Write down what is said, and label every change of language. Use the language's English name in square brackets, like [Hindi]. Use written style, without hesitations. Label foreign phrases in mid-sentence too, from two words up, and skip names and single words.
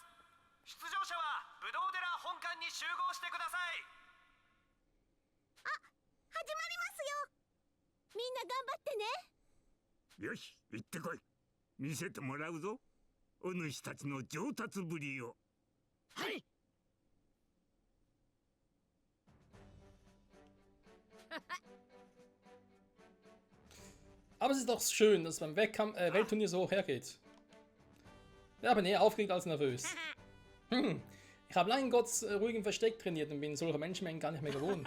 [Japanese] 出場者は武道寺本館に集合してください。始まりますよ。みんな頑張ってね。よし、行ってこい。見せてもらうぞ、お主たちの上達ぶりを。はい。 [German] Aber es ist doch schön, dass es beim Weltturnier so hergeht. Ja, bin eher aufgeregt als nervös. Ich habe lange in Gottes ruhigem Versteck trainiert und bin solcher Menschenmengen gar nicht mehr gewohnt.